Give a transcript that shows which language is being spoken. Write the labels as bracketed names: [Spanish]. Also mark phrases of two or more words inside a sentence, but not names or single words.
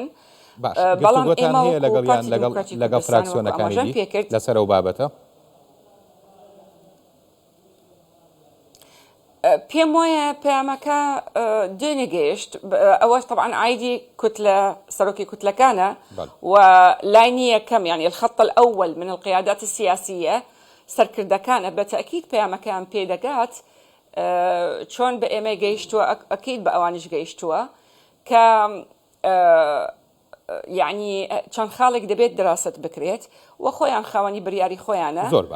[Central Kurdish] بەڵام ئێمە لەگەڵ فراکسیۆنەکانی لەسەر ئەو بابەتە پێم وایە پەیامەکە دێنێگەیشت ئەوەش طبعا عایدی کوتلە سەرۆکی کوتلەکانە و لای نییە کەم [Arabic] يعني الخط الأول من القيادات السياسية [Central Kurdish] سەرکردەکانە بەتەئکید پەیامەکەیان پێدەگات چۆن بە ئێمە گەیشتووە ئەکید بە ئەوانش گەیشتووە کە یعنی چەند خاڵێک دەبێت دراست بکرێت و خۆیان خاوەنی بڕیاری خۆیانە زۆر باش